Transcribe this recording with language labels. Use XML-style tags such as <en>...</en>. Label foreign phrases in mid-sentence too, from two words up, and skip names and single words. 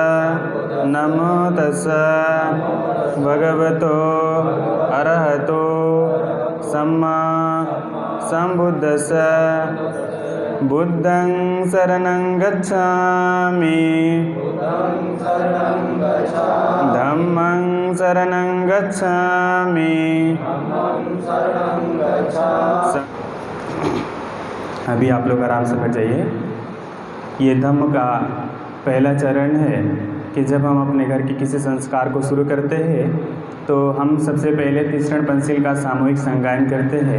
<pi>नमो तस्स भगवतो अरहतो सम्मा सम्बुद्धस्स। बुद्धं शरणं गच्छामि, धम्मं शरणं गच्छामि।</pi> <hi>अभी आप लोग आराम से बैठ जाइए। ये धम्म का पहला चरण है कि जब हम अपने घर के किसी संस्कार को शुरू करते हैं तो हम सबसे पहले तीसरण पंचशील का सामूहिक संगायन करते हैं।</hi>